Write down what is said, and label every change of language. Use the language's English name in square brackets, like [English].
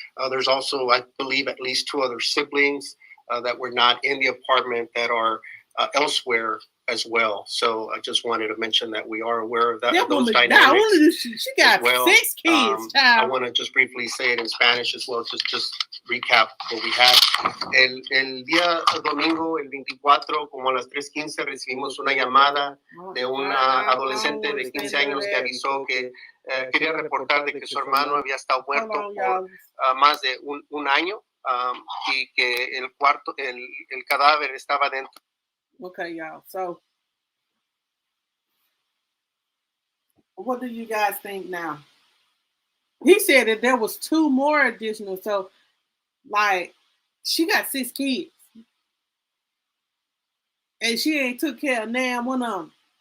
[English] There's also, I believe, at least two other siblings that were not in the apartment that are elsewhere as well. So I just wanted to mention that we are aware of that. Those dynamics. She got well. 6 kids, child. I want to just briefly say it in Spanish as well, just recap what we had. [Spanish] El día domingo, el 24, como a las 3:15, recibimos una llamada de una adolescente de 15 años que avisó que quería reportar de que su hermano había estado muerto por más de un año y que el cadáver estaba dentro. [English] Okay, y'all. So, what do you guys think now? He said that there was 2 more additional. So, like, she got 6 kids, and she ain't took care of now one of them.